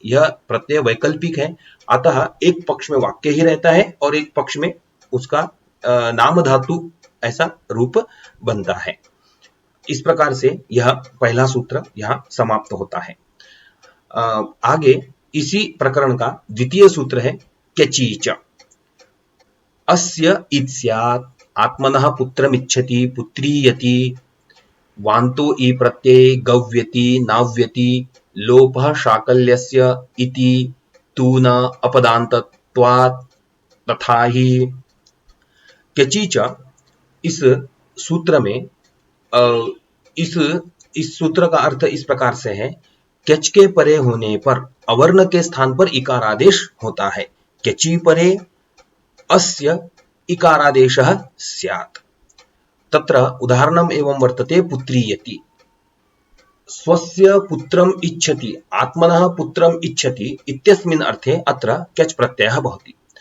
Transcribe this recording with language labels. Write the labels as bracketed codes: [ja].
[hi] यह प्रत्यय वैकल्पिक है अतः एक पक्ष में वाक्य ही रहता है और एक पक्ष में उसका नाम धातु ऐसा रूप बनता है। इस प्रकार से यह पहला सूत्र यहाँ समाप्त होता है। आगे इसी प्रकरण का द्वितीय सूत्र है क्यचीच। [sa] अस्य इत स्यात् आत्मनः पुत्रमिच्छति पुत्रीयति वान्तो ई प्रत्यय गव्यति नाव्यति लोपः शाकल्यस्य इति तु न अपदान्तत्वात् तथा ही। [hi] क्यचीच इस सूत्र में इस सूत्र का अर्थ इस प्रकार से है क्यच के परे होने पर अवर्ण के स्थान पर इकार आदेश होता है। [sa] क्यची परे अस्य इकारादेशः स्यात् तत्र उदाहरणम् एवं वर्तते पुत्रीयति। स्वस्य पुत्रम् इच्छति, आत्मनः पुत्रम् इच्छति इत्यस्मिन् अर्थे अत्र केच् प्रत्ययः भवति।